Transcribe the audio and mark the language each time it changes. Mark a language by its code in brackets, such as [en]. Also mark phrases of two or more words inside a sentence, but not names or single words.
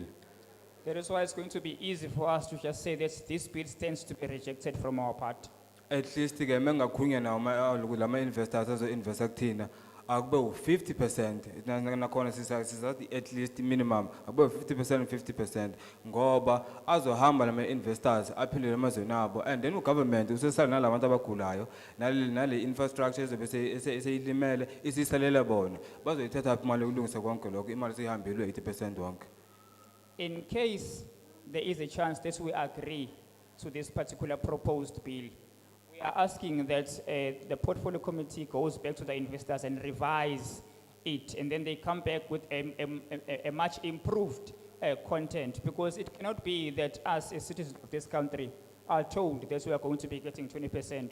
[en] That is why it's going to be easy for us to just say that this bill stands to be rejected from our part. At least [zu] ke mengakhulunywa nawo lama investors azo invest kuthina akube u50% nakhona sisathi [en] at least minimum [zu] akube 50% and 50% ngoba azohamba lama investors aphindele emazweni abo [en] and then [zu] ugovernment usesala nalabantu abagulayo nale infrastructure ezobe seyilimele isisalela bona bazoyithatha aphi imali yokulungisa konke lokho imali seyihambile 80% wonke. [en] In case there is a chance that we agree to this particular proposed bill, we are asking that the portfolio committee goes back to the investors and revise it, and then they come back with a much improved content, because it cannot be that us as citizens of this country are told that we are going to be getting 20%.